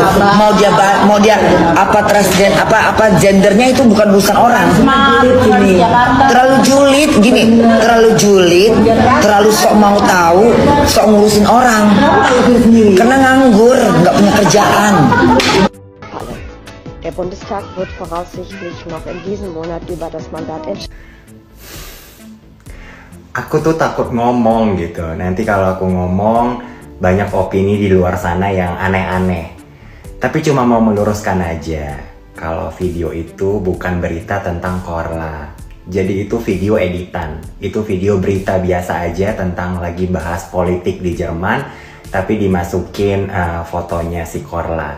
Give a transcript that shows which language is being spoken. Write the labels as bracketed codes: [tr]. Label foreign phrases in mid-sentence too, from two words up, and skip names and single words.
[id] Mau dia apa transgender apa gendernya itu bukan urusan orang. Terlalu julid gini, terlalu sok mau tahu, sok ngurusin orang, karena nganggur, nggak punya kerjaan. [de] Der Bundestag wird voraussichtlich noch in diesem Monat über das Mandat entscheiden. [id] Aku tuh takut ngomong gitu. Nanti kalau aku ngomong, banyak opini di luar sana yang aneh-aneh. Tapi cuma mau meluruskan aja, kalau video itu bukan berita tentang Korla. Jadi itu video editan, itu video berita biasa aja tentang lagi bahas politik di Jerman, tapi dimasukin fotonya si Korla.